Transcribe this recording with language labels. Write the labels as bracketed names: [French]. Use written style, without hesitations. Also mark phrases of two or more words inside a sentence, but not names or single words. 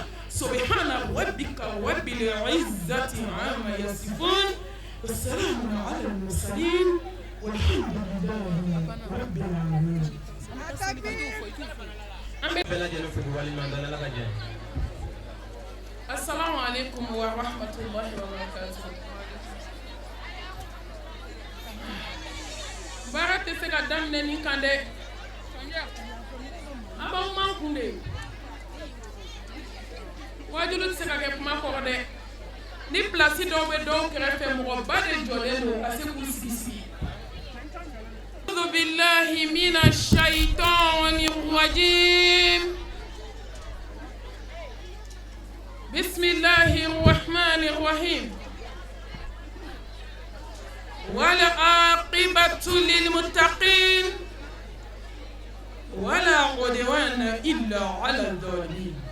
[Arabic] سبحان ربك رب العزة عما يصفون والسلام على المرسلين والحمد لله رب العالمين. السلام عليكم ورحمة الله وبركاته. [Bambara] Baara tɛ se ka daminɛ nin kan dɛ. A b'aw man kun de. Wajulu tɛ se ka kɛ kuma kɔrɔ dɛ. Ni pilasi dɔw bɛ dɔw kɛrɛfɛ mɔgɔba de jɔlen don ka se k'u sigi sigi. [Arabic] أعوذ بالله من الشيطان الرجيم. بسم الله الرحمن الرحيم. والعاقبة للمتقين ولا عدوان إلا على الظالمين.